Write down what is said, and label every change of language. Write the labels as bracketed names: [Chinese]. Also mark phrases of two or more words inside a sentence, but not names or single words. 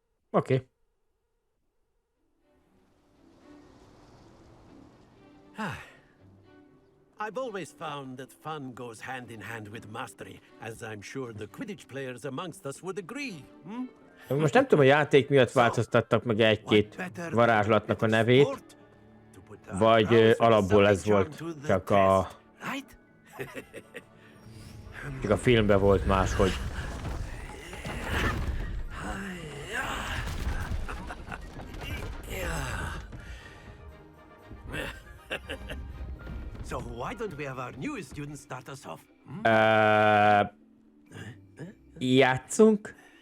[Hungarian] Oké. [English] I've always found that fun goes hand in hand with mastery, as I'm sure the Quidditch players amongst us would agree. [Hungarian] Most nem tudom, a játék miatt változtattak meg egy-két varázslatnak a nevét, vagy alapból ez volt, csak a filmben volt máshogy. [English] So why don't we have our newest student start us off? [Hungarian] Játszunk?